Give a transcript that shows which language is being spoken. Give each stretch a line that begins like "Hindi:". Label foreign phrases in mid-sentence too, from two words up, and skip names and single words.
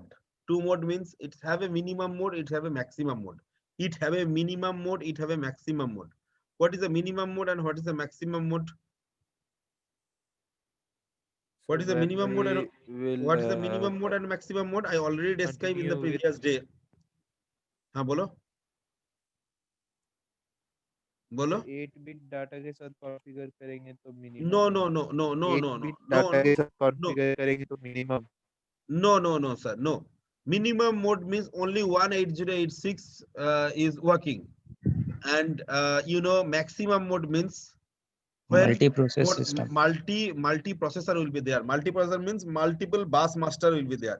English: 2 mode means it have a minimum mode, it have a maximum mode. It have a minimum mode, it have a maximum mode. What is the minimum mode and what is the maximum mode? What is the minimum mode and what is the minimum mode and maximum mode? I already described in the previous day.
Hindi: हाँ बोलो बोलो 8-bit डाटा के साथ कॉन्फ़िगर करेंगे तो मिनिमम
English: no no no no no no 8-bit no no
Hindi: डाटा के साथ
English: no
Hindi: कॉन्फ़िगर करेंगे तो मिनिमम
English: no sir, no. Minimum mode means only 18086 is working, and maximum mode means when Multi-process system. multi processor will be there. Multi processor means multiple bus master will be there.